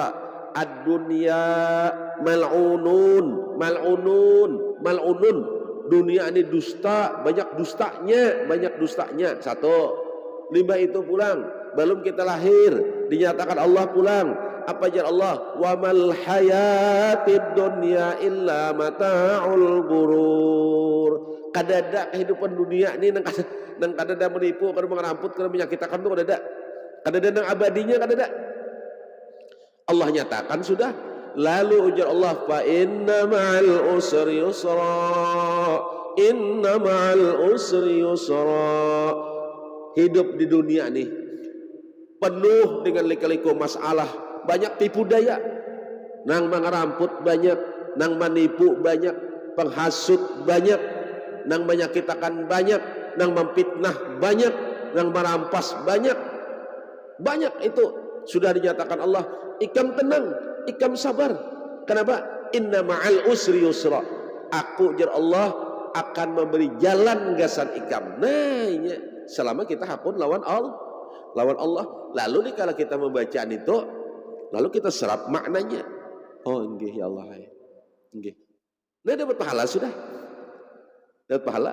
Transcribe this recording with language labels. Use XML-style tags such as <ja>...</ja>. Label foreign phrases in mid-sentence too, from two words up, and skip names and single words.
<ar>الدنيا ملعونة.</ar> <bjn>Dunia ini dusta, banyak dustanya. Satu. Lima itu pulang, belum kita lahir dinyatakan Allah pulang. Apa ajar Allah?</bjn> <ar>وما الحياة الدنيا إلا متاع الغرور.</ar> <bjn>Kadada kehidupan dunia ini nang kadada menipu, kada meramput, kada menyakitkan tuh kadada nang abadinya kadada. Allah nyatakan sudah. Lalu ujar Allah,</bjn> <ar>فإن مع العسر يسرا.</ar> <bjn>Hidup di dunia nih penuh dengan lika-liku masalah, banyak tipu daya, nang mangaramput banyak, nang manipu banyak, penghasut banyak, nang menyakitkan banyak, nang memfitnah banyak, nang merampas banyak itu sudah dinyatakan Allah. Ikam tenang, ikam sabar. Kenapa?</bjn> <ar>إن مع العسر يسرا.</ar> <bjn>Aku jar Allah akan memberi jalan gasan ikam. Nah ini selama kita hapun lawan Allah. Lalu kalau kita membacaan itu, lalu kita serap maknanya. Oh enggih</bjn> <ar>يا الله,</ar> <bjn>enggih. Nah dapat pahala sudah. Dapat pahala.</bjn>